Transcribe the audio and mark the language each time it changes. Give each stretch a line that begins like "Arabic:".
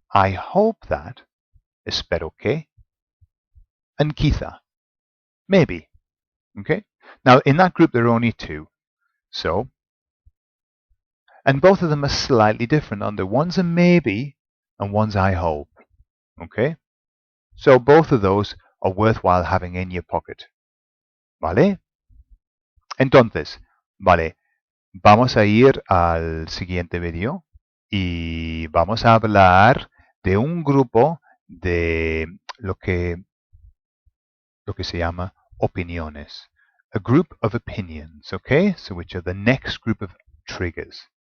English: I hope that,
Spanish: espero que,
English: and quizá, maybe. Okay? Now, in that group, there are only two. So, and both of them are slightly different. One's a maybe, and one's I hope. Okay? So, both of those are worthwhile having in your pocket.
Spanish: ¿Vale? Entonces, vale, vamos a ir al siguiente vídeo y vamos a hablar de un grupo de lo que se llama opiniones.
English: A group of opinions, okay? So which are the next group of triggers.